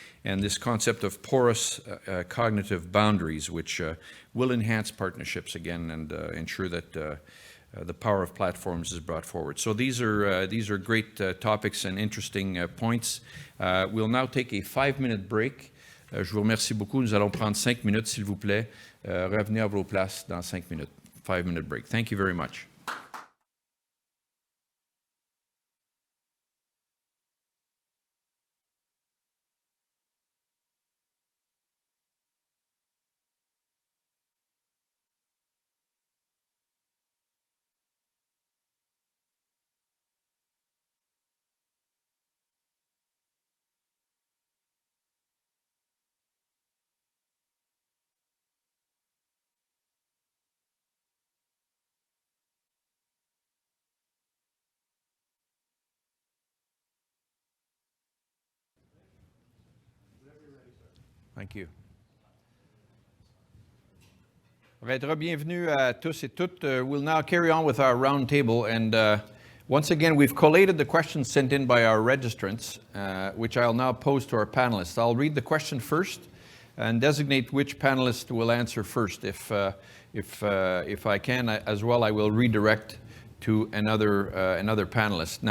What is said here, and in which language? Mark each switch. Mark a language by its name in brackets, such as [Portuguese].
[English] And this concept of porous cognitive boundaries, which will enhance partnerships again and ensure that the power of platforms is brought forward. So these are great topics and interesting points. We'll now take a 5-minute break. [French] Je vous remercie beaucoup. Nous allons prendre 5 minutes, s'il vous plaît. Revenez à vos places dans 5 minutes. [English] 5-minute break. Thank you very much. Thank you. All right, [French] bienvenue à tous et toutes. [English] We'll now carry on with our round table, and once again, we've collated the questions sent in by our registrants, which I'll now pose to our panelists. I'll read the question first and designate which panelist will answer first. If I can as well, I will redirect to another panelist.